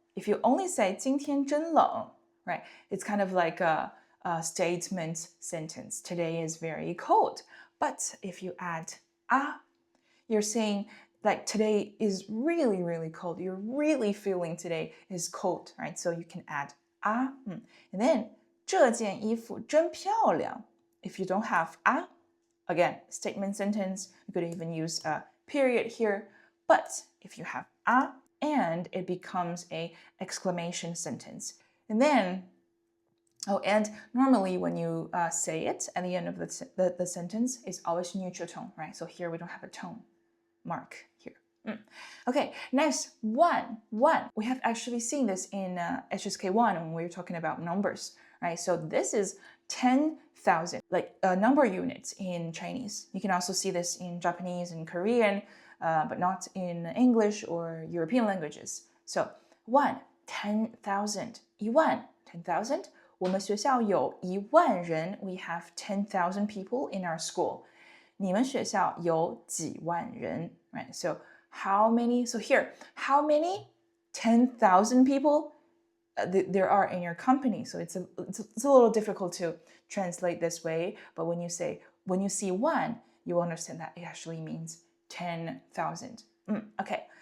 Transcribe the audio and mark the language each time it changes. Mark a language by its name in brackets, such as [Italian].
[English] If you only say [Chinese] 今天真冷, [English] right? It's kind of like a statement sentence. Today is very cold. But if you add a, you're saying today is really, really cold. You're really feeling today is cold, right? So you can add a. And then [Chinese] 这件衣服真漂亮. [English] If you don't have a, again, statement sentence, you could even use a period here. But if you have a and it becomes a exclamation sentence. And then, and normally when you say it at the end of the sentence, it's always neutral tone, right? So here we don't have a tone mark here. Okay, next, one. We have actually seen this in HSK 1 when we were talking about numbers, right? So this is 10,000, number units in Chinese. You can also see this in Japanese and Korean, but not in English or European languages. So 10,000, 10,000. [Chinese] 我们学校有10000人. [English] We have 10,000 people in our school. [Chinese] 你们学校有几万人, [English] right? So how many? So here, how many 10,000 people there are in your company? So it's a little difficult to translate this way. But when you see one, you understand that it actually means 10,000. Okay.